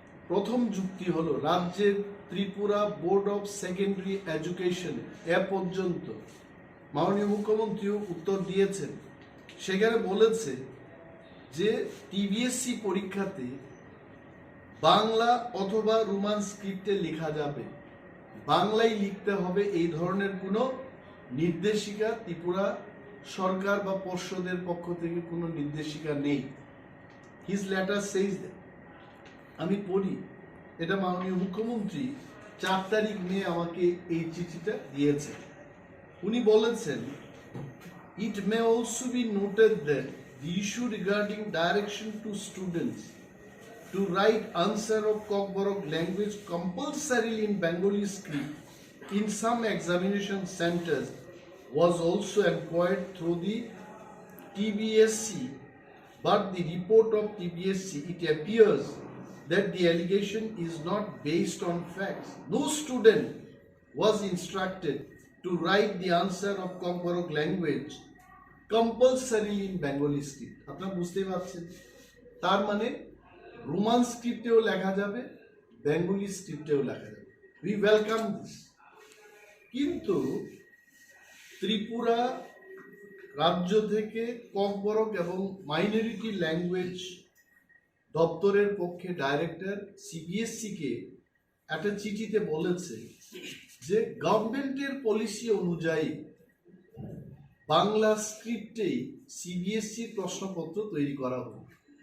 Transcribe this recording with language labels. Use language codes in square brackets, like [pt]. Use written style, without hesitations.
[bn] প্রথম যুক্তি হলো রাজ্যের Tripura board of secondary education এ পর্যন্ত মাননীয় মুখ্যমন্ত্রীও উত্তর দিয়েছেন, সেখানে বলেছে যে টিবিএসসি পরীক্ষাতে বাংলা অথবা রোমান স্ক্রিপ্টে লেখা যাবে, বাংলায় লিখতে হবে এই ধরনের কোনো নির্দেশিকা ত্রিপুরা সরকার বা পর্ষদের পক্ষ থেকে কোনো নির্দেশিকা নেই। [en] His letter says that. [bn] আমি পড়ি, এটা মাননীয় মুখ্যমন্ত্রী 4 তারিখ মে আমাকে এই চিঠিটা দিয়েছেন। উনি বলেছেন, [en] It may also be noted that the issue regarding direction to students to write answer of Kokborok language compulsorily in Bengali script in some examination centers was also employed through the TBSC, but the report of TBSC, it appears that the allegation is not based on facts. No student was instructed to write the answer of Kokborok language compulsorily in Bengali script. [bn] আপনারা বুঝতেই পারছেন, তার মানে Roman স্ক্রিপ্টেও লেখা যাবে, Bengali স্ক্রিপ্টেও লেখা যাবে। [en] We welcome this. [bn] কিন্তু ত্রিপুরা রাজ্য থেকে ককবরক এবং মাইনরিটি ল্যাঙ্গুয়েজ দপ্তরের পক্ষে ডাইরেক্টর সিবিএসসি-কে একটা চিঠিতে বলেছে যে গভর্নমেন্টের পলিসি অনুযায়ী বাংলা স্ক্রিপ্টেই সিবিএসসি প্রশ্নপত্র তৈরি করা হবে।